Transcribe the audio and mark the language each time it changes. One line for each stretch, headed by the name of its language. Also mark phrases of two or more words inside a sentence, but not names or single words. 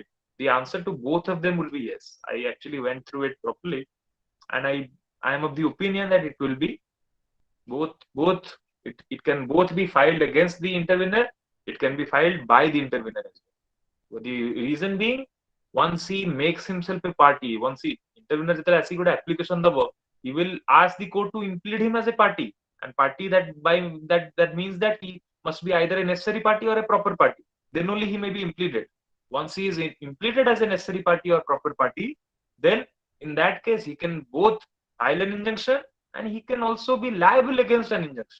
English: the answer to both of them will be yes I actually went through it properly and I am of the opinion that it will be both it can both be filed against the intervener it can be filed by the intervener as well the reason being once he makes himself a party once he intervener
Odia: ଯେତେବେଳେ ଆସିକି ଗୋଟେ application ଦବ,
English: he will ask the court to implead him as a party, and party that by that means that he must be either a necessary party or a proper party. Then only he may be impleaded. Once he is impleaded as a necessary party or proper party, then in that case he can both file an injunction and he can also be liable against an injunction.